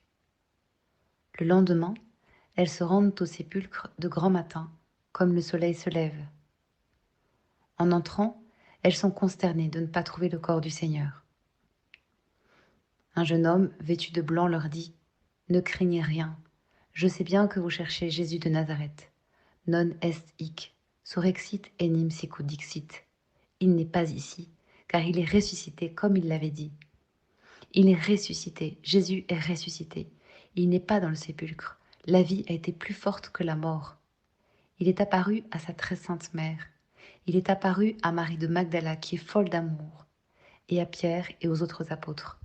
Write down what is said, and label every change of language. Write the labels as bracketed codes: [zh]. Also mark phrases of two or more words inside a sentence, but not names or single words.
[fr] Le lendemain, elles se rendent au sépulcre de grand matin, comme le soleil se lève. En entrant, elles sont consternées de ne pas trouver le corps du Seigneur. Un jeune homme, vêtu de blanc, leur dit « Ne craignez rien, je sais bien que vous cherchez Jésus de Nazareth. [la] Non est hic, surrexit enim sicut dixit. [fr] Il n'est pas ici, car il est ressuscité comme il l'avait dit. Il est ressuscité, Jésus est ressuscité. Il n'est pas dans le sépulcre. La vie a été plus forte que la mort. Il est apparu à sa très sainte mère. Il est apparu à Marie de Magdala qui est folle d'amour, et à Pierre et aux autres apôtres.